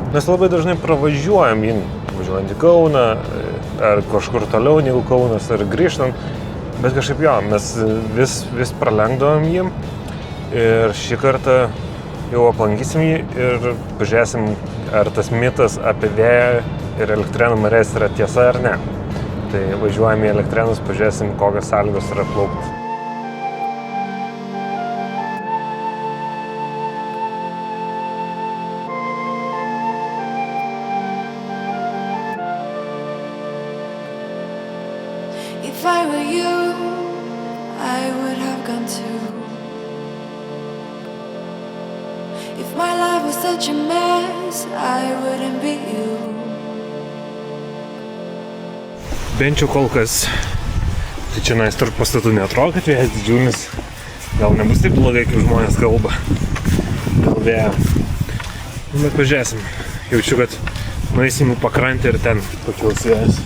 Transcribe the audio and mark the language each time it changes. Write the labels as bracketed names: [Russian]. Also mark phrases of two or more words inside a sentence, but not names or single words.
[Lithuanian] Mes labai dažnai pravažiuojam jį, važiuojant į Kauną, ar kažkur toliau negu Kaunas, ar grįžtant, bet kažkaip jo, mes vis pralenkdavom jį ir šį kartą jau aplankysim jį ir pažiūrėsim, ar tas mitas apie vėją ir Elektrėnų marias yra tiesa ar ne. Tai važiuojam į Elektrėnus, pažiūrėsim, kokios sąlygos yra plaukti. [English] If I were you, I would have gone too. If my life was such a mess, I wouldn't be you. [Lithuanian] Bent jau kol kas, tai čia tarp pastatų neatrodo, kad vėjas didžiulis. Gal nebus taip blogai, kaip žmonės kalba dėl vėjo. Bet pažiūrėsim. Jaučiu, kad nueisim į pakrantę ir ten pakils vėjas.